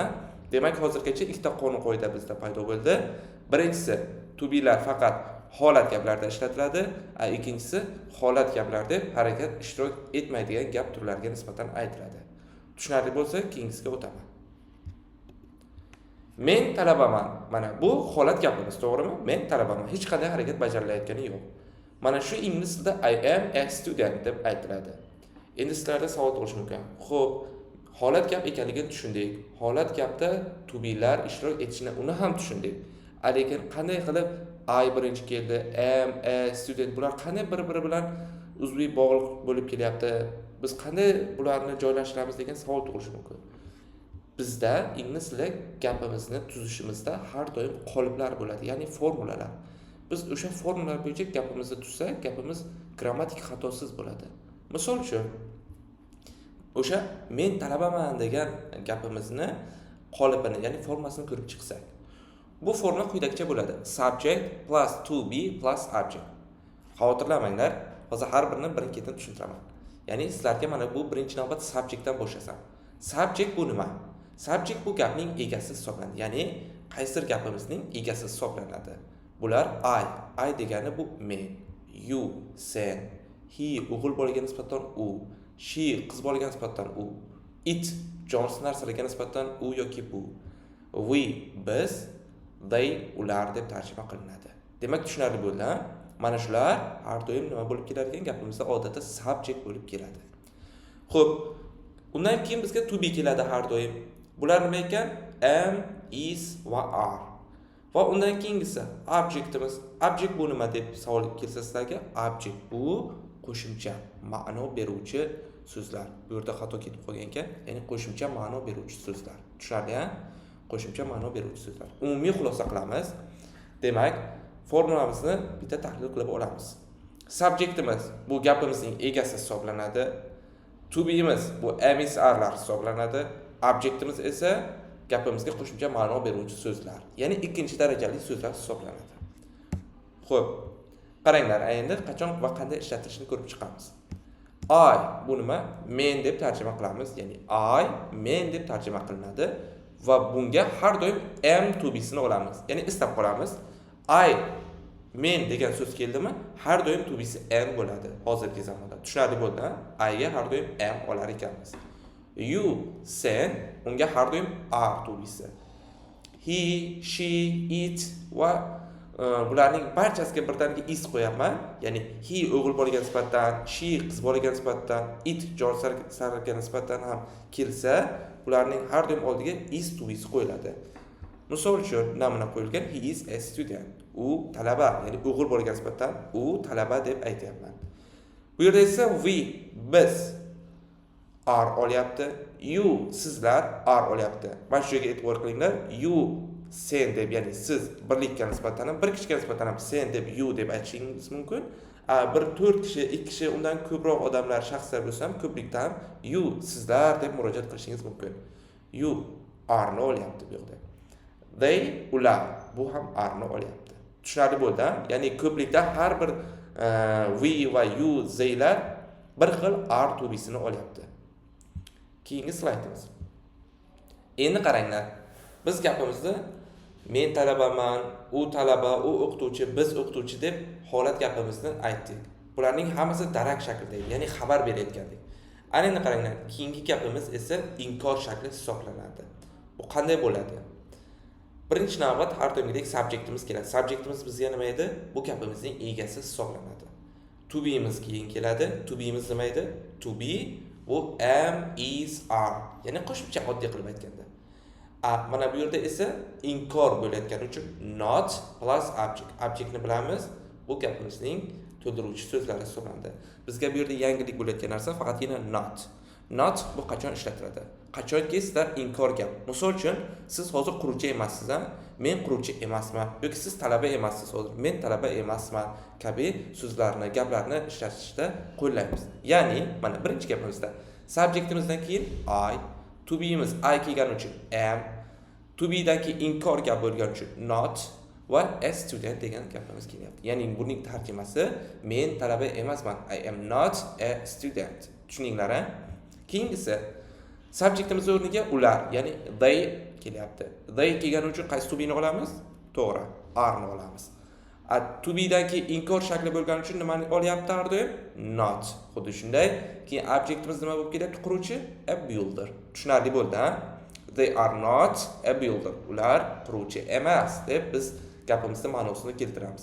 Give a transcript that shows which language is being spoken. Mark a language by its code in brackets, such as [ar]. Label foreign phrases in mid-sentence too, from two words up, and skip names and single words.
[uz] Demak, hozirgacha ikkita qonun qoida bizda paydo bo'ldi. Birinchisi, [en] to be'lar [uz] faqat holat gaplarda ishlatiladi, ikkinchisi holat gaplar deb harakat ishtirok etmaydigan gap turlariga nisbatan aytiladi. Tushunarli bo'lsa, keyingisiga o'taman. Men talabaman. Mana bu holat gapimiz, to'g'rimi? Men talabaman. Hech qanday harakat bajarilayotgani yo'q. Mana shu ingliz tilida [en] I am a student [uz] deb aytiladi. Endi sizlarda savol tug'ilishi mumkin. Xo'p, holat gap ekanligini tushundik. Holat gapda [en] to be'lar [uz] ishtirok etishini uni ham tushundik. Lekin qanday qilib I birinchi keldi, [en] am a student [uz] bular qanday bir-biri bilan uzviy bog'liq bo'lib kelyapti? Biz qanday bularni joylashtiramiz degan savol tug'ilishi mumkin. Bizda ingliz tili gapimizni tuzishimizda har doim qoliplar bo'ladi, ya'ni formulalar. Biz o'sha formulalar bo'yicha gapimizni tuzsak, gapimiz grammatik xatosiz bo'ladi. Misol uchun, o'sha men talabaman degan gapimizni qolipini, ya'ni formulasini ko'rib chiqsak, bu formula quyidagicha bo'ladi: [en] subject plus to be plus object. [uz] Xavotirlanmanglar, hozir har birini birin-ketin tushuntiraman. Ya'ni sizlarga mana bu birinchi navbat subjectdan boshlasam. Subject bu nima? Subject bu gapning egasi hisoblanadi. Ya'ni qaysi gapimizning egasi hisoblanadi. Bular I degani bu men, you sen, he o'g'il bolaga nisbatan u, she qiz bolaga nisbatan u, it jonsiz narsalarga nisbatan u yoki bu, we biz, they ular deb tarjima qilinadi. Demak, tushunarli bo'ldi. Mana shular har doim nima bo'lib kelar ekan? Gapimizda odatda subject bo'lib keladi. Xo'p, undan keyin bizga [en] to be [uz] keladi har doim. Bular nima ekan? [en] Am, is va are. [uz] Va undan keyingisi objectimiz. Object bu nima deb savol kelsa sizlarga, object bu qo'shimcha, ma'no beruvchi so'zlar. Bu yerda xato ketib qolgan ekan, ya'ni qo'shimcha ma'no beruvchi so'zlar. Tushunarli-a? Qo'shimcha ma'no beruvchi so'zlar. Umumiy xulosa qilamiz. Demak, formulamizni bitta tahlil qilib olamiz. Subjectimiz bu gapimizning egasi hisoblanadi. [en] To be'miz [uz] bu [en] am, is, [uz] are'lar hisoblanadi. Objectimiz esa gapimizga qo'shimcha ma'no beruvchi so'zlar, ya'ni ikkinchi darajali so'zlar hisoblanadi. Xo'p, qaranglar, endi qachon va qanday ishlatilishini ko'rib chiqamiz. I bu nima? Men deb tarjima qilamiz, ya'ni I men deb tarjima qilinadi va bunga har doim [en] am to be'sini [uz] olamiz. Ya'ni istab qolamiz. I men degan so'z keldimi, har doim [en] to be'si am [uz] bo'ladi hozirgi zamonda. Tushunarli bo'ldi, I ga har doim am olar ekanmiz. You sen unga har doim [en] are to be'si. He, she, it [uz] va bularning barchasiga birdaniga is qo'yaman. Ya'ni he o'g'il bolaga nisbatan, she qiz bolaga nisbatan, it jonsiz nisbatan ham kelsa, bularning har doim oldiga [en] is to be'si [uz] qo'yiladi. Misol uchun namuna qo'yilgan: [en] he is a student. [uz] U talaba, ya'ni o'g'il bolaga nisbatan u talaba deb aytyapman. Bu yerda esa we biz. are olyapti. You sizlar are olyapti. Mana shu yerga e'tibor qilinglar. You sen deb, ya'ni siz birlikka nisbatan ham, bir kishiga nisbatan ham sen deb, you deb aytishingiz mumkin. Bir 4 kishi, 2 kishi, undan ko'proq odamlar, shaxslar bo'lsa ham ko'plikda ham you sizlar deb murojaat qilishingiz mumkin. [en] You are [uz] ni olyapti bu yerda. They ular bu ham are ni olyapti. Tushunarli bo'ldi? Ya'ni ko'plikda har bir we va you zeylar bir xil [en] are to be [uz] sini olyapti. Keyingi slaydimiz. Endi qaranglar. Biz gapimizda men talabaman, u talaba, u o'qituvchi, biz o'qituvchi deb holat gapimizni aytdik. Bularning hammasi darak shaklida, ya'ni xabar berayotgandik. Ana endi qaranglar, keyingi gapimiz esa inkor shakli hisoblanadi. Bu qanday bo'ladi? Birinchi navbat har doimgidek subjektimiz keladi. Subjektimiz bizga nima edi? Bu gapimizning egasi hisoblanadi. [en] To be'miz [uz] keyin keladi. [en] To be'miz [uz] nima edi? [en] To be bu am, is, are. [uz] Ya'ni qo'shimcha oddiy qilib aytganda. Mana bu yerda esa inkor bo'layotgani uchun [en] not plus object. [uz] Objectni bilamiz. Bu gapimizning to'ldiruvchi so'zlari hisoblanadi. Bizga bu yerda yangilik bo'layotgan narsa faqatgina not. Not bu qachon ishlatiladi? Qachonki sizlar inkor gap. Misol uchun siz hozir quruvchi emassiz, men quruvchi emasman yoki siz talaba emassiz hozir, men talaba emasman kabi so'zlarni, gaplarni ishlatishda qo'llaymiz. Ya'ni mana birinchi gapimizda subjektimizdan keyin I, [en] to be'miz I [uz] kelgani uchun [en] am, to be [uz] dan keyin inkor gap bo'lgani uchun not va [en] a student [uz] degan gapimiz kelyapti. Ya'ni buning tarjimasi men talaba emasman. [en] I am not a student. [uz] Tushuninglar, a? Keyingisi subjektimiz o'rniga ular, ya'ni they kelyapti. They kelgani uchun qaysi [en] to be [uz] ni olamiz? To'g'ri, are ni olamiz. [en] To be [uz] dan keyin inkor shakli bo'lgani uchun nimani olyapti har doim? Not. Xuddi shunday. Keyin objektimiz nima bo'lib kelyapti? Quruvchi, [en] a builder. [uz] Tushunarli bo'ldi, ha? [en] They are not a builder. [uz] Ular quruvchi emas deb biz gapimizning ma'nosini keltiramiz.